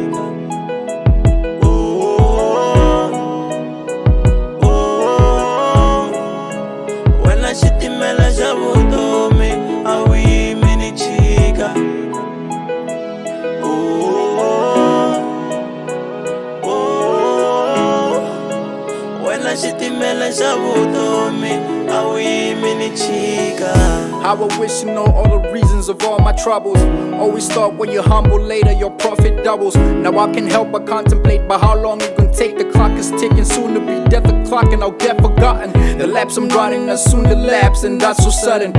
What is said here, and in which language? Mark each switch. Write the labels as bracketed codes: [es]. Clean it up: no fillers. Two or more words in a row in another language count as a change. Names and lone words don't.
[ts] wena xitimela xa vutomi a wu yimi ni chika wena xitimela xa vutomi a wu yimi ni chika. [en] How I wish you know all the reasons of all my troubles. Always thought when you're humble later your profit doubles. Now I can help but contemplate by how long it can take. The clock is ticking, soon to be death o'clock and I'll get forgotten. The laps I'm running are soon to lapse and that's so sudden.